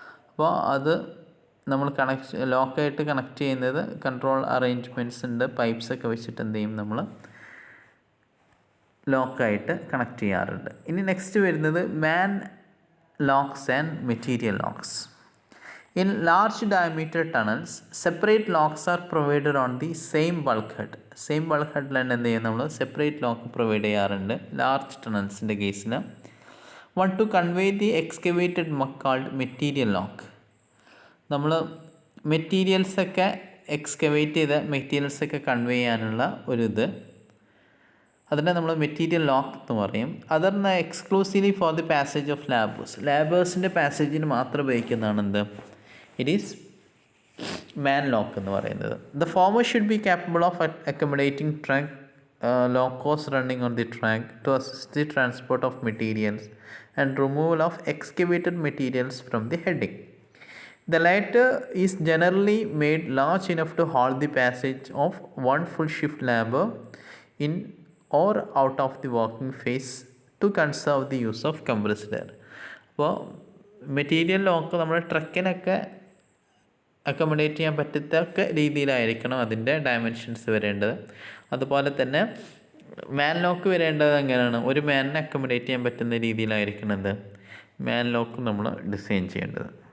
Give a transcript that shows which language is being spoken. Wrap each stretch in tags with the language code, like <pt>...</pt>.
<ml>അപ്പോൾ അത് നമ്മൾ ലോക്കായിട്ട് കണക്ട് ചെയ്യുന്നത് കൺട്രോൾ അറേഞ്ച്മെൻറ്റ്സ് ഉണ്ട്. പൈപ്സൊക്കെ വെച്ചിട്ട് എന്ത് ചെയ്യും? നമ്മൾ ലോക്കായിട്ട് കണക്ട് ചെയ്യാറുണ്ട്. ഇനി നെക്സ്റ്റ് വരുന്നത് മാൻ locks and material locks.</ml> <en>In large diameter tunnels, separate locks are provided on the same bulkhead.</en> <ml>Same bulk ഹെഡിലാണ് എന്ത് ചെയ്യുന്നത്? നമ്മൾ സെപ്പറേറ്റ് ലോക്ക് പ്രൊവൈഡ് ചെയ്യാറുണ്ട് ലാർജ് ടണൽസിൻ്റെ കേസിൽ.</ml> <en>One to convey the excavated called material lock.</en> <ml>നമ്മൾ മെറ്റീരിയൽസൊക്കെ excavate ചെയ്ത മെറ്റീരിയൽസൊക്കെ convey ചെയ്യാനുള്ള ഒരു അതിനെ നമ്മൾ മെറ്റീരിയൽ ലോക്ക് എന്ന് പറയും. അതറിന്</ml> <en>exclusively for the passage of</en> <ml>ലാബേഴ്സിൻ്റെ പാസേജിന് മാത്രം ഉപയോഗിക്കുന്നതാണ് എന്ത്?</ml> <en>it is man lock</en> <ml>എന്ന് പറയുന്നത്.</ml> <en>The former should be capable of accommodating track locos running on the track to assist the transport of materials and removal of excavated materials from the heading. The latter is generally made large enough to hold the passage of one full shift labor in or out of the working phase to conserve the use of compressed air.</en> <ml>അപ്പോൾ material lock നമ്മുടെ ട്രക്കിനൊക്കെ accommodate ചെയ്യാൻ പറ്റത്തക്ക രീതിയിലായിരിക്കണം അതിൻ്റെ dimensions വരേണ്ടത്. അതുപോലെ തന്നെ മാൻ lock വരേണ്ടത് എങ്ങനെയാണ്? ഒരു മാനിനെ അക്കോമഡേറ്റ് ചെയ്യാൻ പറ്റുന്ന രീതിയിലായിരിക്കണത് മാൻ ലോക്ക് നമ്മൾ ഡിസൈൻ ചെയ്യേണ്ടത്.</ml>